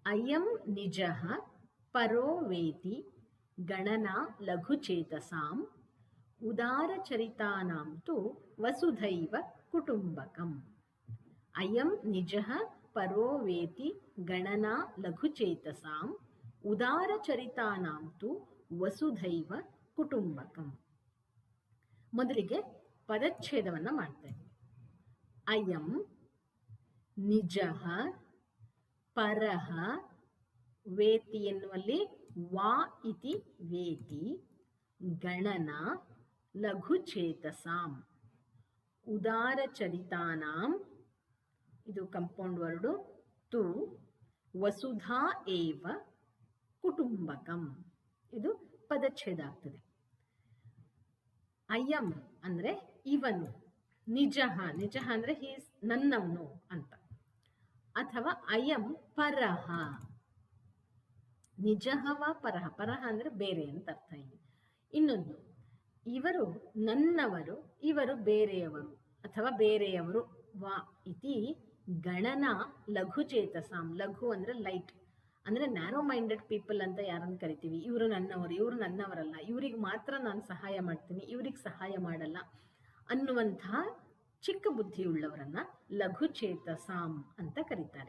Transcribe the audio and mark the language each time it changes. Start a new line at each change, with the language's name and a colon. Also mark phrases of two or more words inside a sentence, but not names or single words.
Sanskrit: ಅಯಂ ನಿಜಃ ಪರೋ ವೇತಿ ಗಣನಾ ಲಘುಚೇತಸಾಂ ಉದಾರಚರಿತಾನಾಂ ತು ವಸುಧೈವ ಕುಟುಂಬಕಂ. ಅಯಂ ನಿಜಃ ಪರೋ ವೇತಿ ಗಣನಾ ಲಘುಚೇತಸಾಂ ಉದಾರಚರಿತಾನಾಂ ತು ವಸುಧೈವ ಕುಟುಂಬಕಂ.
Kannada: ಮೊದಲಿಗೆ ಪದಚ್ಛೇದವನ್ನು ಮಾಡ್ತೇನೆ.
Sanskrit: ಅಯಂ ನಿಜಃ ಪರಃ ವೇತಿ ಎನ್ನುವಲ್ಲಿ ವಾ ಇತಿ ವೇತಿ ಗಣನಾ ಲಘುಚೇತಸಾಂ ಉದಾರಚರಿತಾನಾಂ, ಇದು
English: compound word,
Sanskrit: ತು ವಸುಧಾ ಏವ ಕುಟುಂಬಕಂ.
Kannada: ಇದು ಪದಚ್ಛೇದ ಆಗ್ತದೆ. ಅಯಂ ಅಂದ್ರೆ ಇವನು, ನಿಜಃ, ನಿಜಃ ಅಂದ್ರೆ ಹೀಸ್ ನನ್ನವನು ಅಂತ, ಅಥವಾ ಅಯಂ ಪರಹ, ನಿಜಃವ ಪರಹ, ಪರಹ ಅಂದ್ರೆ ಬೇರೆ ಅಂತ ಅರ್ಥ. ಇನ್ನೊಂದು, ಇವರು ನನ್ನವರು, ಇವರು ಬೇರೆಯವರು ಅಥವಾ ಬೇರೆಯವರು.
Sanskrit: ವಾ ಇತಿ ಗಣನಾ ಲಘುಚೇತಸಾಂ.
Kannada: ಲಘು ಅಂದ್ರೆ ಲೈಟ್, ಅಂದ್ರೆ
English: narrow minded people
Kannada: ಅಂತ ಯಾರನ್ನು ಕರಿತೀವಿ. ಇವರು ನನ್ನವರು, ಇವರು ನನ್ನವರಲ್ಲ, ಇವರಿಗೆ ಮಾತ್ರ ನಾನು ಸಹಾಯ ಮಾಡ್ತೀನಿ, ಇವ್ರಿಗೆ ಸಹಾಯ ಮಾಡಲ್ಲ ಅನ್ನುವಂತಹ ಚಿಕ್ಕ ಬುದ್ಧಿಯುಳ್ಳವರನ್ನ ಲಘುಚೇತಸಾಂ ಅಂತ ಕರೀತಾರೆ.